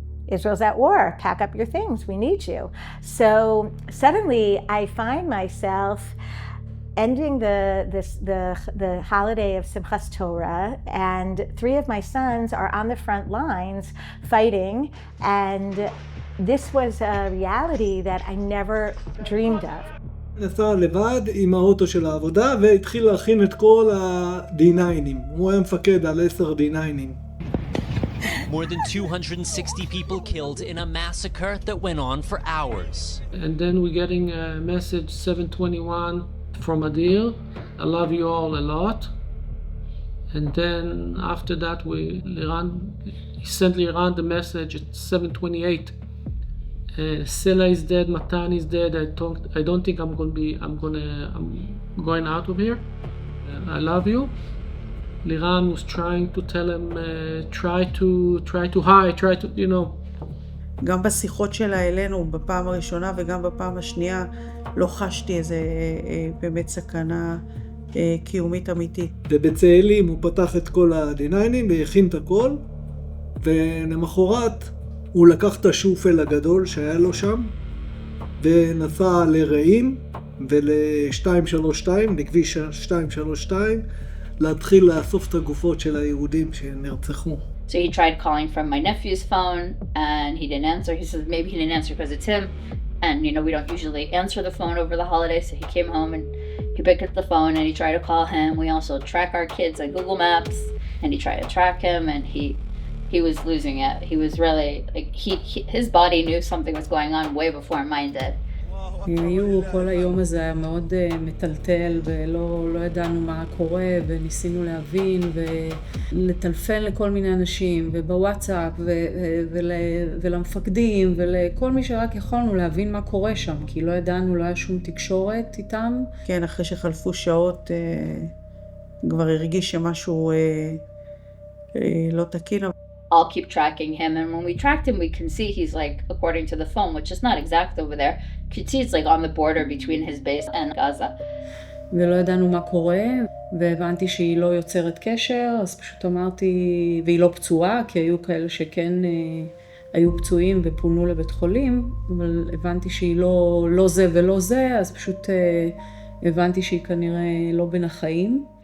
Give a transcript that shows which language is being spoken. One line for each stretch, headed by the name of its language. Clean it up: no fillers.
English: Israel's at war, pack up your things, we need you. So suddenly I find myself ending the holiday of Simchas Torah, and 3 of my sons are on the front lines fighting, and this was a reality that I never dreamed of.
Hebrew: נסע לבד עם האוטו של העבודה והתחיל להכין את כל ה-D9ים. הוא היה מפקד על 10 D9ים.
English: More than 260 people killed in a massacre that went on for hours. And then we're getting a message 7:21 from Adil. I love you all a lot. And then after that he sent Liran the message at 7:28. Sela is dead, Matan is dead. I don't think I'm going out of here. I love you. Liran was trying to tell him, try to hide, you know.
Hebrew: גם בשיחות שלה אלינו, בפעם הראשונה וגם בפעם השנייה, לא חשתי איזה באמת סכנה קיומית אמיתית. ובצאלים הוא פתח את כל ה-D9ים והכין את הכל, ולמחרת הוא לקח את השופל הגדול שהיה לו שם, ונסע לרעים ול-232, לכביש 232, להתחיל לאסוף את הגופות של היהודים שנרצחו.
English: So he tried calling from my nephew's phone and he didn't answer. He said maybe he didn't answer because it's him. And you know, we don't usually answer the phone over the holidays. So he came home and he picked up the phone and he tried to call him. We also track our kids on Google Maps and he tried to track him and he was losing it. He was really, like, his body knew something was going on way before mine did.
Hebrew: כל היום הזה היה מאוד מטלטל ולא ידענו מה קורה וניסינו להבין ולטלפן לכל מיני אנשים ובוואטסאפ ולמפקדים ולכל מי שרק יכולנו להבין מה קורה שם, כי לא ידענו, לא היה שום תקשורת איתם. כן, אחרי שחלפו שעות כבר הרגיש שמשהו לא תקין.
English: I'll keep tracking him, and when we tracked him, we can see he's like, according to the phone, which is not exact over there, you can see it's like on the border between his base and Gaza.
Hebrew: ולא ידענו מה קורה, והבנתי שהיא לא יוצרת קשר, אז פשוט אמרתי, והיא לא פצועה, כי היו כאלה שכן היו פצועים ופונו לבית חולים, אבל הבנתי שהיא לא זה ולא זה, אז פשוט הבנתי שהיא כנראה לא בין החיים.